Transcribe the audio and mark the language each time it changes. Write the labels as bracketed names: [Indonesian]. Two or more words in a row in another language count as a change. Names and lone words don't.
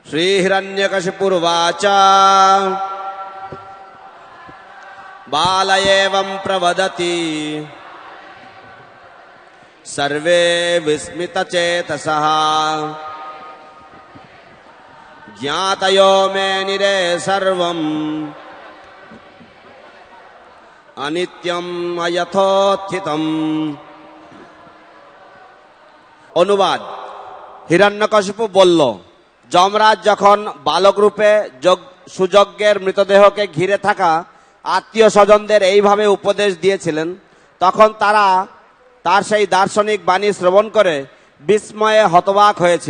[Sanskrit] श्रीहिरण्यकशिपुरुवाच बाल एवं प्रवदति सर्वे विस्मितचेतसः ज्ञातयो मे निरे सर्वम् अनित्यम अयथोत्थितम्। [Bangla] অনুবাদ। হিরণ্যকশিপু বলল, যমরাজ যখন বালক রূপে সুযজ্ঞের মৃতদেহকে ঘিরে থাকা আত্মীয় স্বজনদের এইভাবে উপদেশ দিয়েছিলেন, তখন তারা তার সেই দার্শনিক বাণী শ্রবণ করে বিস্ময়ে হতবাক হয়েছিল।